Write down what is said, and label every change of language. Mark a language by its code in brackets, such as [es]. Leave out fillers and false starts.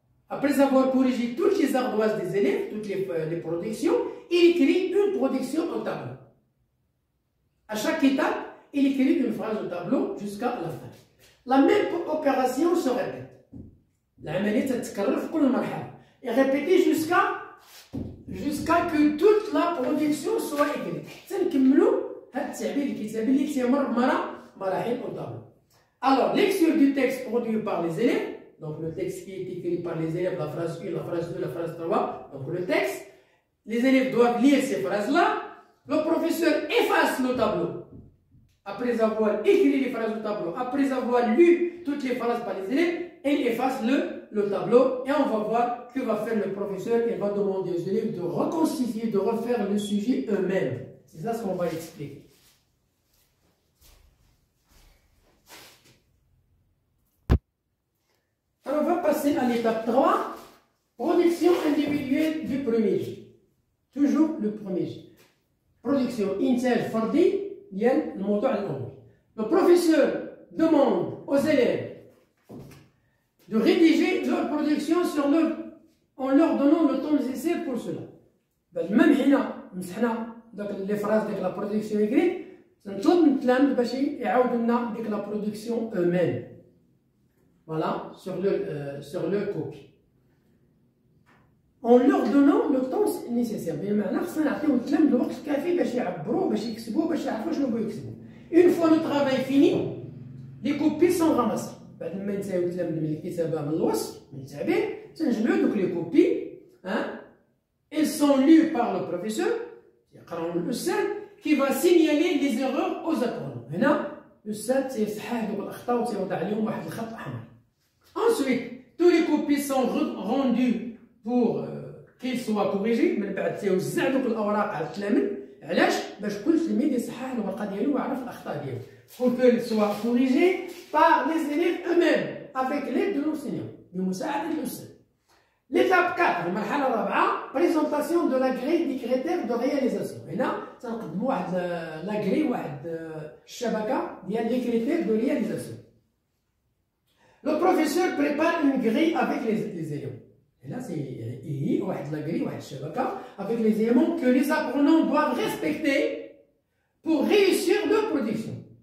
[fr] Après avoir corrigé toutes les ardoises des élèves, toutes les productions, il écrit une production au tableau. À chaque étape, il écrit une phrase au tableau jusqu'à la fin. La même opération se répète. [ar] العملية تتكرر في كل مرحلة [fr] et répéter jusqu'à que toute la production soit écrite. [ar] حتى نكملوا هذا التعبير الكتابي اللي كيمر بمراحل [fr] au tableau. Alors, lecture du texte produit par les élèves, donc le texte qui est écrit par les élèves, la phrase 1, la phrase 2, la phrase 3, donc le texte. Les élèves doivent lire ces phrases-là. Le professeur efface le tableau. Après avoir écrit les phrases au tableau, après avoir lu toutes les phrases par les élèves, il efface le tableau et on va voir que va faire le professeur. Il va demander aux élèves de reconstituer, de refaire le sujet eux-mêmes. C'est ça ce qu'on va expliquer. Alors on va passer à l'étape 3, production individuelle du premier J. Toujours le premier J. [ar] Production إنتاج فردي ديال الموضوع الأول. [fr] Le professeur demande aux élèves de rédiger leur production en leur donnant le temps nécessaire pour cela. [ar] Même حنا مسحنا داك لي فراز ديك لا برودكسيون écrite, نطلب من التلاميذ باش يعاودوا لنا ديك لا برودكسيون eux-mêmes. [fr] Voilà, sur leur copie. En leur donnant le temps nécessaire. [ar] بمعنى خصنا نعطيو التلاميذ الوقت الكافي باش يعبروا، باش يكتبوا، باش يعرفوا شنو بغاو يكتبوا. [fr] Une fois le travail fini, les copies sont ramassées. [ar] بعد ما ينتهيو التلاميذ من الكتابة من الوصف من التعبير تنجمعوا دوك لي كوبي. [fr] Elles sont lues par le professeur [ar] يقراهم الأستاذ [fr] qui va signaler les erreurs aux apprenants. [ar] هنا الأستاذ تيصحح دوك الأخطاء وتيوضع عليهم واحد الخط أحمر. [fr] Ensuite, tous les copies sont rendues pour qu'ils soient corrigés. [ar] من بعد تيوزع دوك الأوراق على التلاميذ علاش؟ باش كل تلميذ يصحح الورقه ديالو ويعرف الاخطاء ديالو. [fr] pour qu'elle soit corrigée par les élèves eux-mêmes avec l'aide de l'enseignant [ar] بمساعده الاستاذ. [fr] l'étape 4 [ar] المرحله الرابعه [fr] présentation de la grille des critères de réalisation. [ar] هنا تنقدموا واحد لا غري واحد الشبكه ديال لي كريتير دو رياليزاسيون. [fr] le professeur prépare une grille avec les éléments. [ar] هنا هي واحد لا غري واحد الشبكه [fr] avec les éléments que les apprenants doivent respecter pour réussir leur production.